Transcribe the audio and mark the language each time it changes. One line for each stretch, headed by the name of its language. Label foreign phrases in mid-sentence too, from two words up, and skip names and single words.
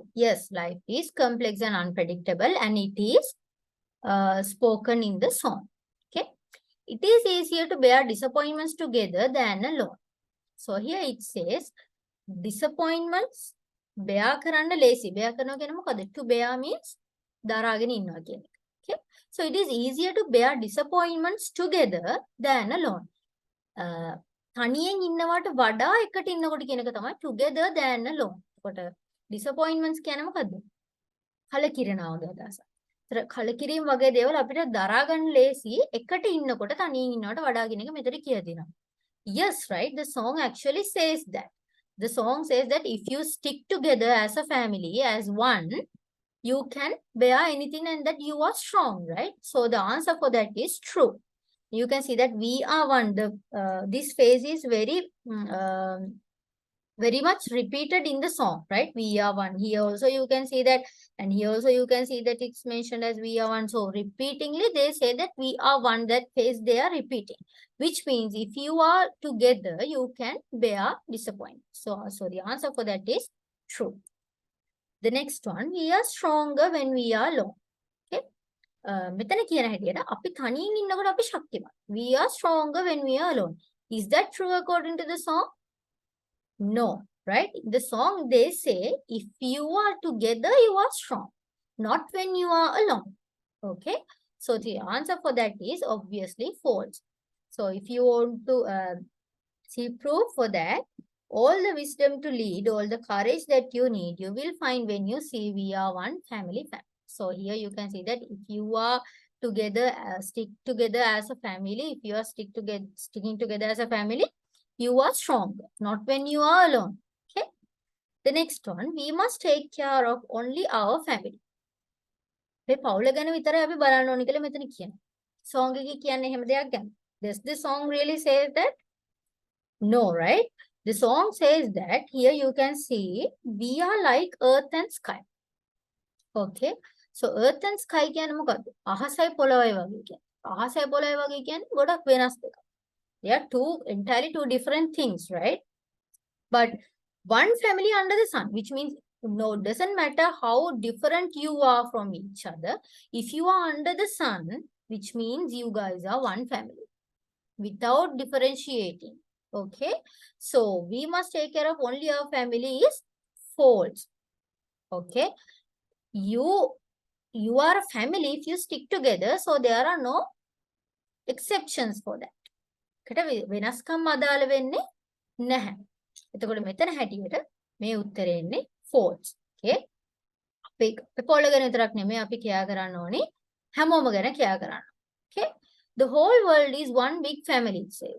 English: Yes, life is complex and unpredictable and it is spoken in the song. Okay. It is easier to bear disappointments together than alone. So here it says, disappointments bear කරන්න lazy. bear
Sinhala: කරනවා කියන්නේ මොකද?
English: To bear means
Sinhala: දරාගෙන ඉන්නවා කියන එක.
English: Okay? So it is easier to bear disappointments together than alone.
Sinhala: තනියෙන් ඉන්නවට වඩා එකට ඉන්නකොට කියන එක තමයි
English: together than alone.
Sinhala: එතකොට disappointments කියන්නේ මොකද්ද? කලකිරෙනවා වගේ අදහසක්. ඒතර කලකිරීම වගේ දේවල් අපිට දරා ගන්න ලේසි එකට ඉන්නකොට තනියෙන් ඉන්නවට වඩා කියන එක මෙතන කියලා දෙනවා.
English: Yes, right? The song actually says that. The song says that if you stick together as a family, as one, you can bear anything and that you are strong, right? So the answer for that is true. You can see that we are one. This phrase is very much repeated in the song, right? We are one. Here also you can see that, and here also you can see that it's mentioned as we are one. So repeatingly they say that we are one. That phrase they are repeating, which means if you are together, you can bear disappointment. So the answer for that is true. The next one, we are stronger when we are alone. Okay.
Sinhala: මෙතන කියන හැටියට අපි තනියෙන් ඉන්නකොට අපි ශක්තිමත්.
English: We are stronger when we are alone. Is that true according to the song? No, right? In the song they say if you are together you are strong, not when you are alone. Okay, so the answer for that is obviously false. So if you want to see proof for that, all the wisdom to lead, all the courage that you need, you will find when you see we are one family. So here you can see that if you are together, stick together as a family, if you are sticking together as a family, you are strong, not when you are alone. Okay. The next one, we must take care of only our family.
Sinhala: මේ පවුල ගැන විතරයි අපි බලන්න ඕනේ කියලා මෙතන කියනවා. Song එකේ කියන්නේ එහෙම දෙයක් ගැන.
English: Does the song really say that? No, right? The song says that here you can see we are like earth and sky. Okay. So earth and sky
Sinhala: කියන්නේ මොකද්ද? අහසයි පොළොවයි වගේ කියන්නේ. අහසයි පොළොවයි වගේ කියන්නේ ගොඩක් වෙනස් දෙකක්.
English: They are entirely two different things, right? But one family under the sun, which means no, doesn't matter how different you are from each other. If you are under the sun, which means you guys are one family without differentiating. Okay. So we must take care of only our family is false. Okay. You are a family if you stick together. So there are no exceptions for that.
Sinhala: වෙනස්කම් අදාළ වෙන්නේ නැහැ. එතකොට මෙතන හැටියට මේ උත්තරේ එන්නේ
English: false. Okay.
Sinhala: අපි පොළ ගැන විතරක් නෙමෙයි අපි කියා කරන්න ඕනේ හැමෝම ගැන කියා කරන්න.
English: Okay. The whole world is one big family, it says.